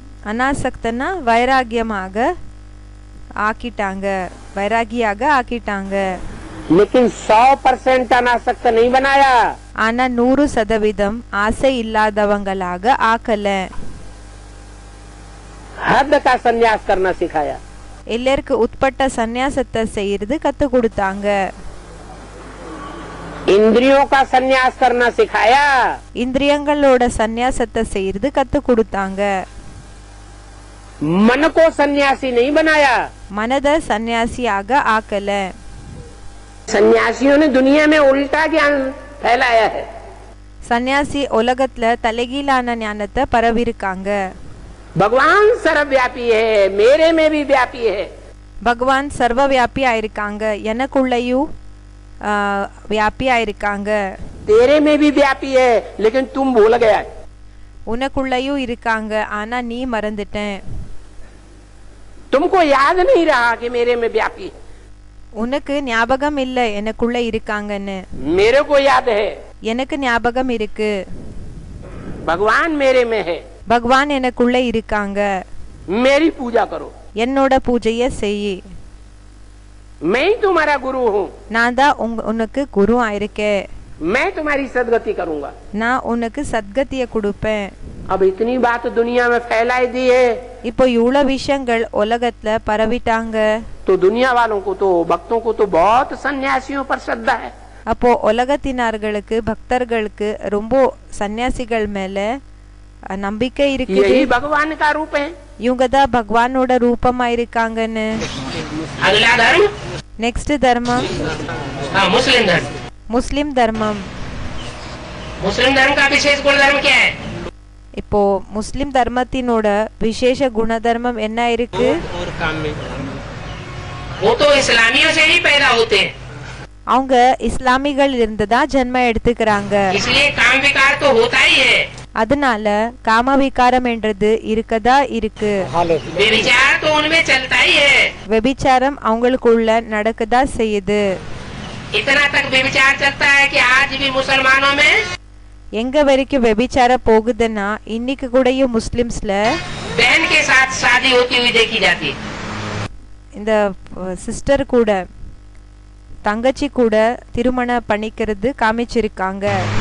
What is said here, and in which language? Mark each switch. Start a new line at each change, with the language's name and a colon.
Tamil: அனாசக்தனா வைராகியமாக ஆக்கிட்டாங்க, வைராகியாக ஆக்கிட்டாங்க.
Hindi: लेकिन 100% अनासक्त नहीं बनाया.
Tamil: ஆனா 100% ஆசை இல்லாதவங்களாக ஆக்கல.
Hindi: हद का संन्यास करना सिखाया.
Tamil: எல்லாருக்கு உட்பட்ட சந்நியாசத்தை செய்யறது கத்து கொடுத்தாங்க.
Hindi: इंद्रियों का संन्यास करना सिखाया.
Tamil: இந்திரியங்களோட சந்நியாசத்தை செய்யறது கத்து கொடுத்தாங்க.
Hindi: मन को सन्यासी नहीं बनाया.
Tamil: மனத சந்நியாசியாக ஆக்கல.
Hindi: सन्यासियों ने दुनिया में उल्टा ज्ञान फैलाया है.
Tamil: சந்நியாசி உலகத்துல தலைகீழான ஞானத்தை பரவிருக்காங்க.
Hindi: भगवान सर्वव्यापी है, मेरे में भी व्यापी है.
Tamil: பகவான் சர்வ வியாபி ஆயிருக்காங்க, எனக்குள்ளயும் வியாபி ஆயிருக்காங்க.
Hindi: तेरे में भी व्यापी है, लेकिन तुम भूल गया.
Tamil: உனக்குள்ளயும் இருக்காங்க, ஆனா நீ மறந்துட்டேன்.
Hindi: तुमको याद नहीं रहा कि मेरे में व्यापी है.
Tamil: உனக்கு ஞாபகம் இல்ல எனக்குள்ள இருக்காங்கன்னு.
Hindi: मेरे को याद है.
Tamil: எனக்கு ஞாபகம் இருக்கு.
Hindi: भगवान मेरे में है.
Tamil: பகவான் எனக்குள்ள இருக்காங்க.
Hindi: मेरी पूजा करो.
Tamil: என்னோட பூஜைய செய்.
Hindi: मैं ही तुम्हारा गुरु हूँ.
Tamil: நான் தான் உனக்கு குரு ஆயிருக்கேன்.
Hindi: मैं तुम्हारी सदगति करूँगा.
Tamil: நான் உனக்கு சத்கதிய கொடுப்பேன்.
Hindi: अब इतनी बात दुनिया में फैलाई दी है.
Tamil: இப்போ இவ்வளவு விஷயங்கள் உலகத்துல பரவிட்டாங்க.
Hindi: तो दुनिया वालों को तो भक्तों को तो बहुत सन्यासियों पर श्रद्धा है.
Tamil: அப்போ உலகத்தினர்களுக்கு பக்தர்களுக்கு ரொம்ப சன்னியாசிகள் மேல நம்பிக்கை இருக்குது.
Hindi: यही भगवान का रूप है.
Tamil: இவங்க தான் பகவானோட ரூபமா இருக்காங்கன்னு.
Hindi: अगला धर्म
Tamil: நெக்ஸ்ட் தர்மம்
Hindi: मुस्लिम धर्म.
Tamil: முஸ்லிம் தர்மம்.
Hindi: मुस्लिम धर्म का विशेष गुण धर्म क्या है?
Tamil: இப்போ முஸ்லிம் தர்மத்தினோட விசேஷ குணதர்மம் என்ன இருக்கு?
Hindi: वो तो इस्लामियों से ही पैदा होते हैं.
Tamil: அவங்க இஸ்லாமிகள் இருந்து தான் ஜென்மம் எடுத்துக்கிறாங்க.
Hindi: इसलिए काम विकार तो होता ही है.
Tamil: அதனால காம விகாரம் என்றது இருக்கதா இருக்கு.
Hindi: व्यभिचार तो उनमें चलता ही है.
Tamil: व्यभिचाரம் அவங்களுக்குள்ள நடக்கதா செய்யுது.
Hindi: इतना तक व्यभिचार चलता है कि आज भी मुसलमानों में
Tamil: எங்க வரைக்கும் व्यभिचाரம் போகுதுன்னா இன்னைக்கு கூடயும் முஸ்லிம்ஸ்ல
Hindi: बहन के साथ शादी होती हुई देखी जाती है.
Tamil: இந்த சிஸ்டர் கூட தங்கச்சி கூட திருமணம் பண்ணிக்கிறது காமிச்சிருக்காங்க.